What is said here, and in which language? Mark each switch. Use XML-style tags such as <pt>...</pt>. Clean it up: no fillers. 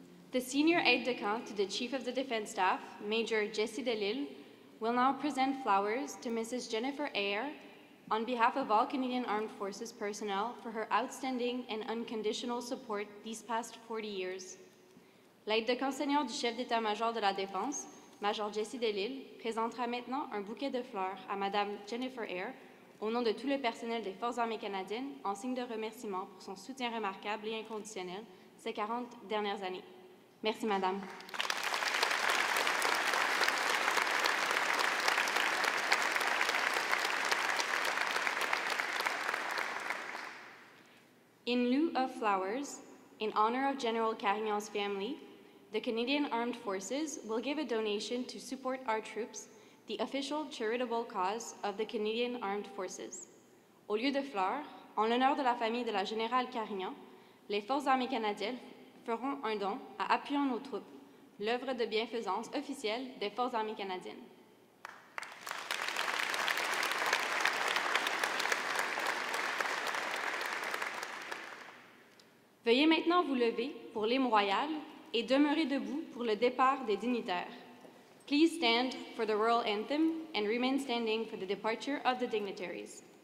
<en>The Senior Aide-de-Camp to the Chief of the Defense Staff, Major Jessie Delisle, will now present flowers to Mrs. Jennifer Eyre on behalf of all Canadian Armed Forces personnel for her outstanding and unconditional support these past 40 years.</en> <fr>L'aide-de-camp senior du chef d'état-major de la Défense, Major Jessie Delisle, présentera maintenant un bouquet de fleurs à Madame Jennifer Eyre au nom de tout le personnel des Forces armées canadiennes, en signe de remerciement pour son soutien remarquable et inconditionnel ces 40 dernières années. Merci, Madame.</fr> <en>In lieu of flowers, in honor of General Carignan's family, the Canadian Armed Forces will give a donation to support our troops, the official charitable cause of the Canadian Armed Forces.</en> <fr>Au lieu de fleurs, en l'honneur de la famille de la générale Carignan, les Forces armées canadiennes feront un don à Appuyons nos troupes, l'œuvre de bienfaisance officielle des Forces armées canadiennes. Veuillez maintenant vous lever pour l'hymne royal et demeurer debout pour le départ des dignitaires.</fr> <en>Please stand for the royal anthem and remain standing for the departure of the dignitaries.</en>